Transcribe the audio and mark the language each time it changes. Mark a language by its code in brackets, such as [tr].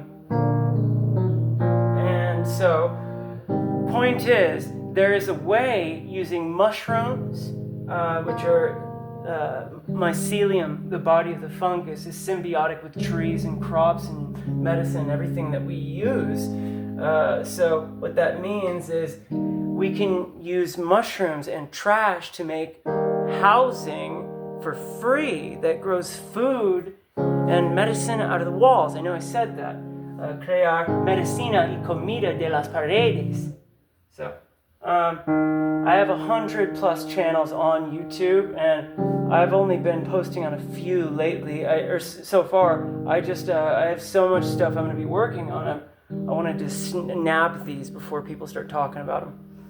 [en] And so, point is, there is a way using mushrooms, which are mycelium, the body of the fungus, is symbiotic with trees and crops and medicine, everything that we use. So what that means is we can use mushrooms and trash to make housing for free that grows food and medicine out of the walls. I know I said that. [es] Crear medicina y comida de las paredes. [en] So, I have 100+ channels on YouTube, and I've only been posting on a few lately. So far, I have so much stuff I'm going to be working on. I wanted to snap these before people start talking about them.